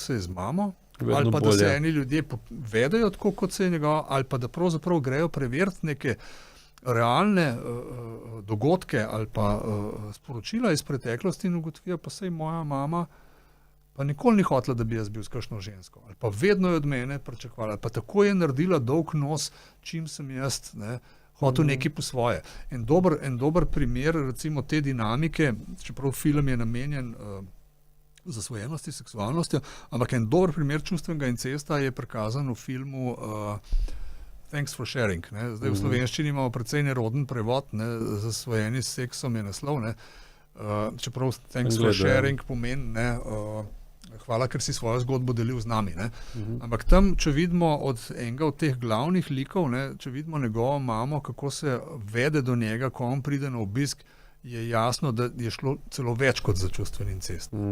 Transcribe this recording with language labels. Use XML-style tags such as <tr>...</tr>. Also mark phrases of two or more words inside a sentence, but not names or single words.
<sl>se je z mamo, ali pa da se eni ljudje vedejo tako, kot se je njegov, ali pa da pravzaprav grejo preveriti neke realne dogodke ali pa sporočila iz preteklosti in ugotovijo, pa saj moja mama pa nikoli ni hotela, da bi jaz bil s kakšno žensko, ali pa vedno je od mene pričakovala, ali pa tako je naredila dolg nos, čim sem jaz, ne, hotel nekaj po svoje. En dober primer, recimo te dinamike, čeprav film je namenjen zasvojenosti, seksualnosti, ampak en dober primer čustvenega incesta je prikazan v filmu Thanks for sharing. Ne. Zdaj v slovenščini imamo precej neroden prevod, ne, zasvojeni s seksom je naslov, ne. Čeprav Thanks for sharing pomeni, ne, hvala, ker si svojo zgodbo delil z nami. Ne. Ampak tam, če vidimo od enega od teh glavnih likov, ne, če vidimo njegovo mamo, kako se vede do njega, ko on pride na obisk, je jasno, da je šlo celo več kot za čustveni incest.</sl>